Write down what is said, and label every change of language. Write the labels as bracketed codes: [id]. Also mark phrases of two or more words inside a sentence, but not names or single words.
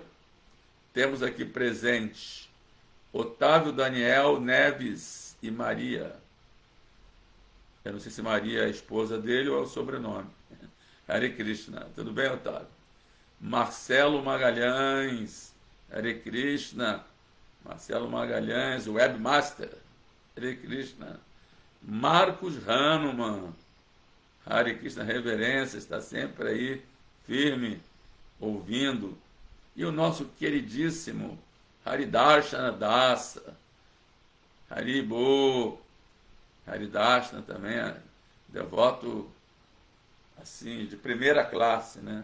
[pt] Temos aqui presentes Otávio Daniel Neves e Maria. Eu não sei se Maria é a esposa dele ou é o sobrenome. [sa] हरे कृष्ण. [pt] Tudo bem, Otávio? Marcelo Magalhães. [sa] हरे कृष्ण. [pt] Marcelo Magalhães, webmaster. [sa] हरे कृष्ण. Marcos Hanuman. हरे कृष्ण, [pt] reverência, está sempre aí, firme, ouvindo. E o nosso queridíssimo Haridarshana Dasa. Haribo. Haridarshana também é devoto, assim, de primeira classe, né?